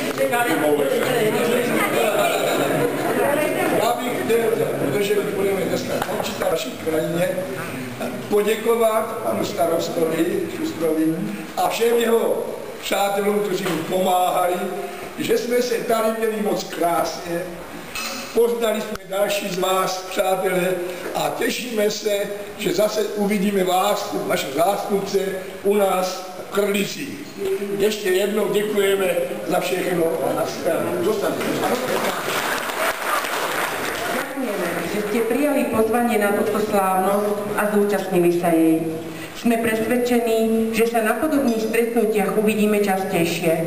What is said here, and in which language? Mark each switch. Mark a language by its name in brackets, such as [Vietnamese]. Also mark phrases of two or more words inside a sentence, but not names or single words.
[Czech] Já bych chtěl, protože budeme dneska končit na naší krajině, poděkovat panu starostovi Šustrovi a všem jeho přátelům, kteří mu pomáhali, že jsme se tady měli moc krásně. Poznali jsme další z vás, přátelé, a těšíme se, že zase uvidíme vás, naše zástupce, u nás v Krlicích. Ještě jednou děkujeme za všechno a nashledanou. [Slovak] Že ste prijali pozvanie na túto slávnosť a zúčastnili sa jej. Sme presvedčení, že sa na podobných stretnutiach uvidíme častejšie.